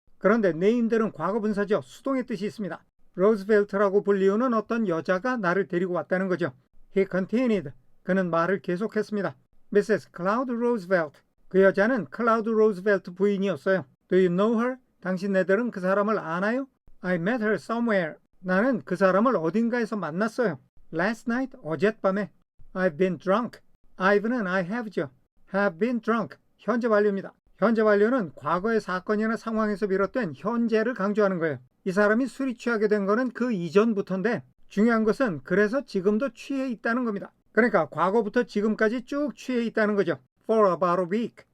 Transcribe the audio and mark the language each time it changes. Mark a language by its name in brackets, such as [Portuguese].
[Korean] 그런데 named는 과거분사죠. 수동의 뜻이 있습니다. Roosevelt라고 불리우는 어떤 여자가 나를 데리고 왔다는 거죠. [English] He continued. [Korean] 그는 말을 계속했습니다. [English] Mrs. Cloud Roosevelt. [Korean] 그 여자는 클라우드 로즈벨트 부인이었어요. [English] Do you know her? [Korean] 당신네들은 그 사람을 아나요? [English] I met her somewhere. [Korean] 나는 그 사람을 어딘가에서 만났어요. [English] Last night, [Korean] 어젯밤에. [English] I've been drunk. I've는 I have죠. Have been drunk. [Korean] 현재 완료입니다. 현재 완료는 과거의 사건이나 상황에서 비롯된 현재를 강조하는 거예요. 이 사람이 술이 취하게 된 거는 그 이전부터인데 중요한 것은 그래서 지금도 취해 있다는 겁니다. 그러니까 과거부터 지금까지 쭉 취해 있다는 거죠. [English] for about a week.